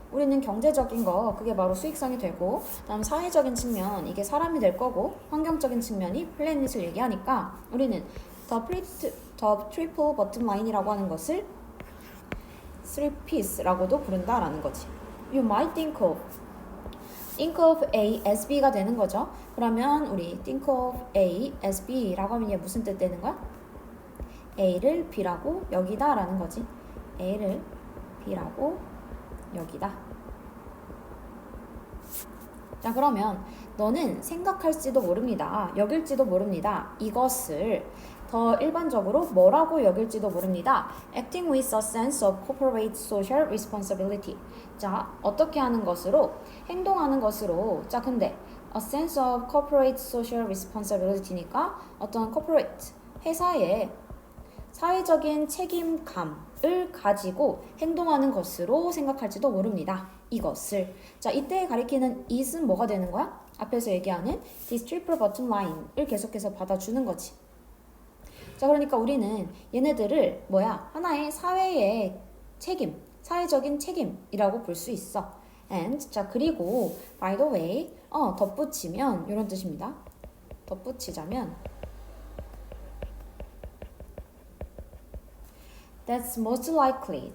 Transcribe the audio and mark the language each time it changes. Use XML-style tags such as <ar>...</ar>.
<ko>우리는 경제적인 거, 그게 바로 수익성이 되고, 다음 사회적인 측면, 이게 사람이 될 거고, 환경적인 측면이 플래닛을 얘기하니까, 우리는</ko> <en>the triple bottom line</en> <ko>이라고 하는 것을 3Ps라고도 부른다라는 거지.</ko> <en>You might think of A as B가 되는 거죠.</en> <ko>그러면 우리 think of A as B라고 하면 얘 무슨 뜻 되는 거야? A를 B라고 여기다 라는 거지. A를 B라고 여기다. 자 그러면 너는 생각할지도 모릅니다. 여길지도 모릅니다. 이것을 더 일반적으로 뭐라고 여길지도 모릅니다.</ko> <en>Acting with a sense of corporate social responsibility.</en> <ko>자, 어떻게 하는 것으로? 행동하는 것으로. 자, 근데</ko> <en>a sense of corporate social responsibility</en> <ko>니까 어떤 corporate, 회사의 사회적인 책임감을 가지고 행동하는 것으로 생각할지도 모릅니다. 이것을. 자, 이때 가리키는 is은 뭐가 되는 거야? 앞에서 얘기하는</ko> <en>this triple bottom line</en> <ko>을 계속해서 받아주는 거지. 자, 그러니까 우리는 얘네들을 하나의 사회의 책임, 사회적인 책임이라고 볼 수 있어. And 자 그리고</ko> <en>by the way</en> <ko>덧붙이면 이런 뜻입니다. 덧붙이자면</ko> <en>That's most likely.</en>